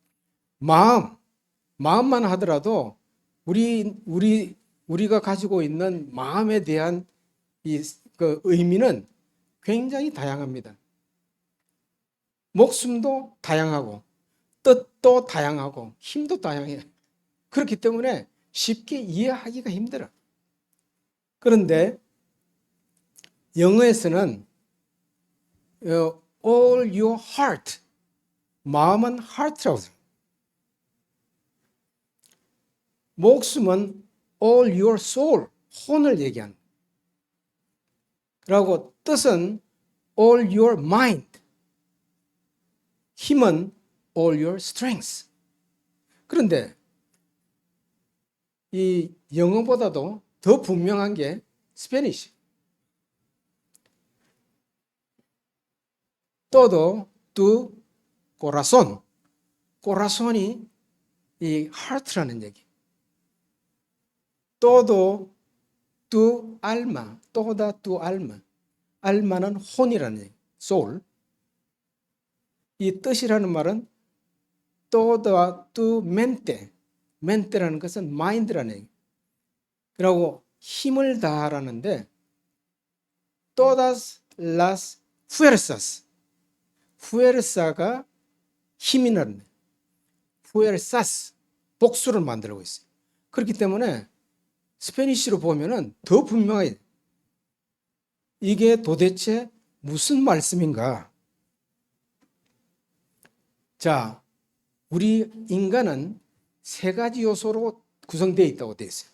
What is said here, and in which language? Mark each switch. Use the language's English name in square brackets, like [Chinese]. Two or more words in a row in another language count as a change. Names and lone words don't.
[Korean] 마음만 하더라도 우리가 가지고 있는 마음에 대한 그 의미는 굉장히 다양합니다. 목숨도 다양하고 뜻도 다양하고 힘도 다양해요. 그렇기 때문에 쉽게 이해하기가 힘들어. 그런데 영어에서는 [English] all your heart, [Korean] 마음은 heart라고 해요. 목숨은 [English] all your soul, [Korean] 혼을 얘기하는. 그리고 뜻은 [English] all your mind, [Korean] 힘은 [English] all your strength. [Korean] 그런데 이 영어보다도 더 분명한 게 스페니쉬. [Spanish] todo tu corazón. [Korean] corazon이 이 heart라는 얘기. [Spanish] todo tu alma. toda tu alma. [Korean] alma는 혼이라는 얘기. soul. 이 뜻이라는 말은 [Spanish] toda tu mente. [Korean] mente라는 것은 mind라는 얘기. 그리고 힘을 다하라는데 [Spanish] todas las fuerzas. [Korean] fuerza가 힘이라는 거예요. fuerzas 복수를 만들고 있어요. 그렇기 때문에 스페니쉬로 보면은 더 분명해요. 이게 도대체 무슨 말씀인가? 자, 우리 인간은 세 가지 요소로 구성되어 있다고 되어 있어요.